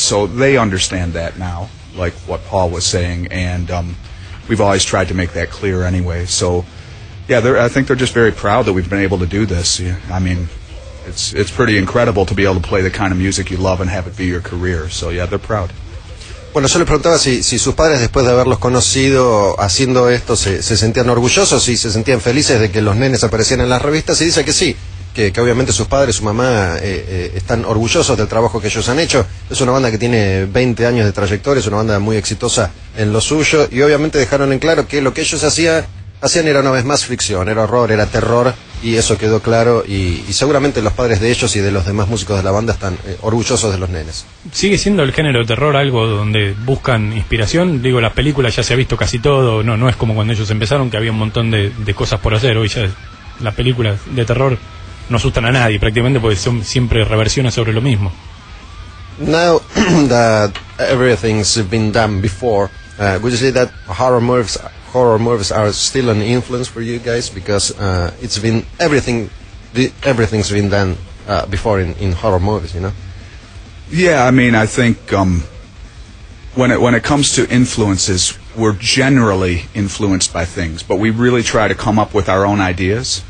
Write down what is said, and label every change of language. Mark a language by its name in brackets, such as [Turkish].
[English] So they understand that now, like what Paul was saying, and we've always tried to make that clear anyway. So yeah, I think they're just very proud that we've been able to do this. Yeah, I mean, it's pretty incredible to be able to play the kind of music you love and have it be your career. So yeah, they're proud. [Spanish] Bueno, yo le preguntaba si sus padres, después de haberlos conocido haciendo esto, se sentían orgullosos y se sentían felices de que los nenes aparecieran en las revistas, y dice que sí. Que obviamente sus padres, su mamá, están orgullosos del trabajo que ellos han hecho. Es una banda que tiene 20 años de trayectoria, es una banda muy exitosa en lo suyo, y obviamente dejaron en claro que lo que ellos hacían era una vez más ficción, era horror, era terror, y eso quedó claro, y seguramente los padres de ellos y de los demás músicos de la banda están orgullosos de los nenes. ¿Sigue siendo el género de terror algo donde buscan inspiración? Digo, las películas ya se ha visto casi todo, no es como cuando ellos empezaron, que había un montón de cosas por hacer. Hoy ya las películas de terror no asustan a nadie prácticamente, porque son siempre reversiones sobre lo mismo. [English] Now that everything's been done before, would you say that horror movies are still an influence for you guys, because everything's been done before in horror movies, you know? Yeah, I mean, I think when it comes to influences, we're generally influenced by things, but we really try to come up with our own ideas.